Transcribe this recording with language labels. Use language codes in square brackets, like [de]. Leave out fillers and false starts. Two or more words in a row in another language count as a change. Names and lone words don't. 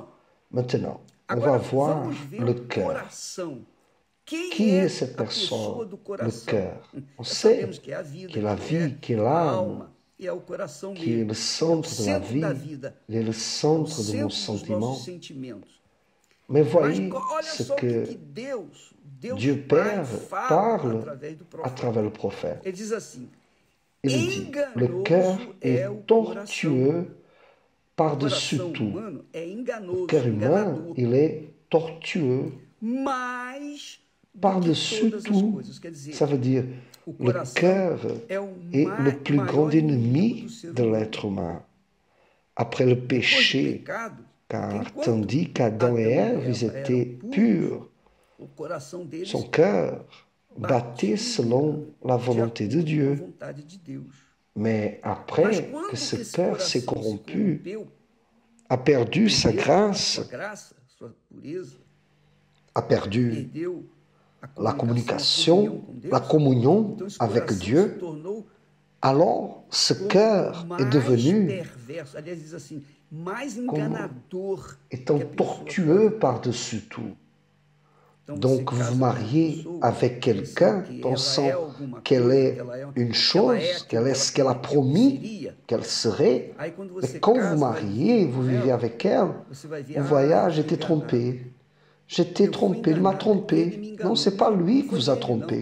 [fr] Maintenant, on va [pt] Agora, [fr] voir [pt] vamos ver [fr] le [pt] o [fr] cœur. [pt] coração. Quem [fr] Qui [pt] é [fr] est cette [pt] a pessoa [fr] personne? [pt] do [fr] Le [pt] coração? [fr] cœur. On [pt] Já [fr] sait [pt] sabemos que é a vida, [fr] qu'il est la [pt] que é [fr] vie, qu'il est [pt] a [fr] l'âme, [pt] alma, e é o coração [fr] qui est [pt] mesmo. [fr] le [pt] É o [fr] centre de la [pt] centro da [fr] vie, [pt] vida, [fr] il est le [pt] é o [fr] centre de [pt] centro [fr] mon [pt] dos [fr] sentiment. [pt] nossos sentimentos. [fr] Mais [pt] Mas [fr] voyez [pt] olha [fr] ce [pt] só o que [fr] que [pt] Deus [fr] Dieu [pt] Pai [fr] Père [pt] fala [fr] parle [pt] através do [fr] à [pt] profeta. [fr] travers le prophète. [pt] Ele diz assim, [fr] Il dit, le cœur [pt] enganoso é o [fr] est [pt] coração. [fr] tortueux [pt] O [fr] par-dessus [pt] coração [fr] tout. [pt] humano é [fr] Le [pt] enganoso, [fr] cœur humain, [pt] enganador, [fr] il est tortueux [pt] mais do que [fr] par-dessus [pt] todas as [fr] tout. [pt] coisas. Quer dizer, [fr] Ça veut dire, [pt] o [fr] le [pt] coração [fr] cœur [pt] é o [fr] est le plus [pt] maior [fr] grand [pt] inimigo [fr] ennemi [pt] do ser [fr] de [pt] humano. [fr] l'être humain. Après le [pt] Depois do [fr] péché, [pt] pecado, [fr] car [pt] enquanto [fr] tandis qu'Adam et Ève, ils étaient purs, [pt] o coração deles [fr] son cœur battait [pt] batia [fr] selon la [pt] de [fr] volonté de [pt] acordo com a [fr] Dieu. [pt] vontade de Deus. [fr] Mais [pt] Mas [fr] après [pt] quando [fr] que ce [pt] esse [fr] cœur s'est [pt] coração se [fr] corrompu, [pt] corrompeu, [fr] a perdu sa [pt] perdeu a [fr] grâce, [pt] sua graça, sua pureza, [fr] a perdu [pt] perdeu a [fr] la [pt] comunicação, [fr] communication, [pt] com Deus, [fr] la communion [pt] então esse [fr] avec [pt] coração se [fr] Dieu, [pt] tornou [fr] alors ce cœur est [pt] mais [fr] devenu [pt] perverso, aliás, diz assim, mais enganador [fr] étant [pt] que a pessoa [fr] tortueux [pt] pode. [fr] par-dessus tout. Donc vous vous mariez avec quelqu'un pensant qu'elle est une chose, qu'elle est ce qu'elle a promis qu'elle serait, mais quand vous mariez, vous vivez avec elle, vous voyez, ah, j'étais trompé. J'étais trompé, il m'a trompé. Non, c'est pas lui qui vous a trompé.